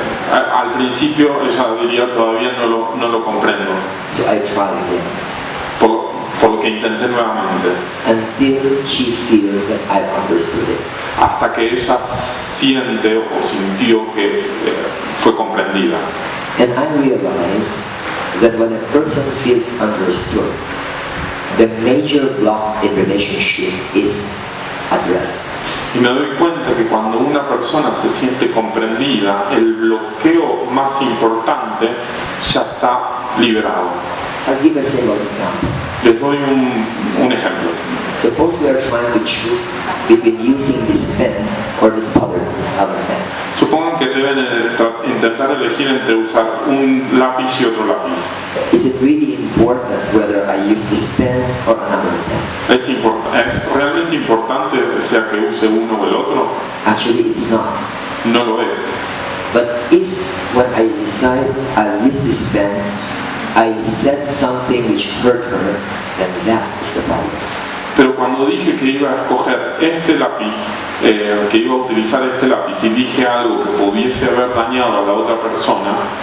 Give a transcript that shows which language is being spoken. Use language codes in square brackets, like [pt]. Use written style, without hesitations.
[es] Al principio ella diría, todavía no lo comprendo. [en] So I tried again. [es] Por lo que intenté nuevamente. [en] Until she feels that I understood it. [es] Hasta que ella siente o sintió que fue comprendida. [en] And I realize that when a person feels understood, the major block in relationship is addressed. [es] Y me doy cuenta que cuando una persona se siente comprendida, el bloqueo más importante ya está liberado. [en] I'll give a simple example. [es] Les doy un ejemplo. [en] Suppose we are trying to choose between using this pen or this other pen. [es] Supongan que deben intentar elegir entre usar un lápiz y otro lápiz. [en] Is it really important whether I use this pen or another pen? [es] ¿Es realmente importante sea que use uno o el otro? [en] Actually, it's not. [es] No lo es. [en] But if when I decide I'll use this pen, I said something which hurt her, then that is the problem. [es] Pero cuando dije que iba a escoger este lápiz, que iba a utilizar este lápiz y dije algo que pudiese haber dañado a la otra persona,